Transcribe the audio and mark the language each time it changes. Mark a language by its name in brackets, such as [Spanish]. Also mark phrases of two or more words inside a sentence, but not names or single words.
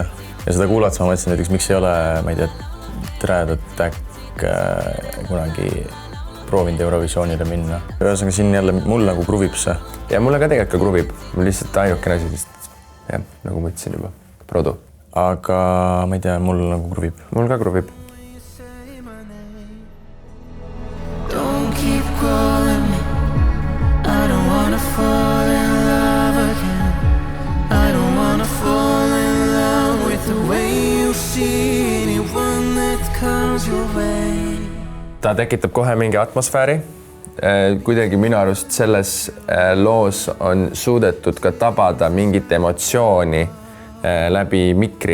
[Estonian] Ja seda kuulates ma mõtlesin näiteks, miks ei ole, ma ei tea, Träedat äkk kunagi proovinud Eurovisioonile minna. Ühesõnaga siin jälle mul nagu kruvib see. Ja mulle ka tegelikult ka kruvib. Mul lihtsalt ainukene asi, jah, nagu ma ütlesin juba, Produ. Aga ma ei tea, mul nagu kruvib. Mul ka kruvib. [English] Don't keep calling me. I don't wanna fall in love again. I don't wanna fall in love with the way you see anyone that comes your way. [Estonian] Ta tekitab kohe mingi atmosfääri. Kuidagi minu arust selles loos on suudetud ka tabada mingit emotsiooni läbi mikri.